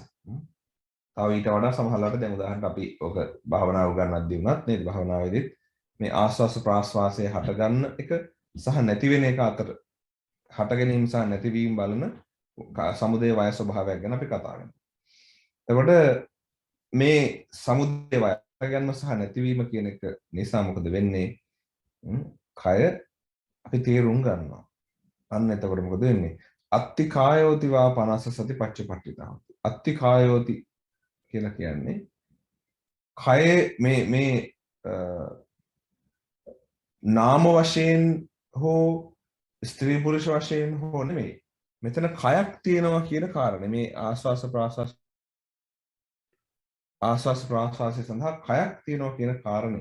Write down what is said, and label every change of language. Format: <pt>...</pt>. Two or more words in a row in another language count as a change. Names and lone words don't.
<si>තව ඊට වඩා සමහරවිට දැන් උදාහරණයක් අපි ඔක භාවනාව උගන්වද්දී වුණත් නේද භාවනාවේදීත් මේ ආස්වාස ප්‍රාස්වාසයේ හට ගන්න එක සහ නැති වෙන එක අතර හට ගැනීම සහ නැතිවීම බලන සමුදය වය ස්වභාවයක් ගැන අපි කතා කරනවා. එතකොට මේ සමුදය වය ගැනීම සහ නැතිවීම කියන එක නිසා මොකද වෙන්නේ? කය අපි තේරුම් ගන්නවා. අන්න එතකොට මොකද වෙන්නේ?</si> <pi>අත්ති කායෝති වා 50 සති පච්චපට්ඨිතා. අත්ති කායෝති</pi> <si>කියලා කියන්නේ කය මේ නාම වශයෙන් හෝ ස්ත්‍රී පුරුෂ වශයෙන් හෝ නෙමෙයි. මෙතන කයක් තියෙනවා කියන කාරණේ මේ ආස්වාස ප්‍රාස්වාසය සඳහා කයක් තියෙනවා කියන කාරණේ.</si>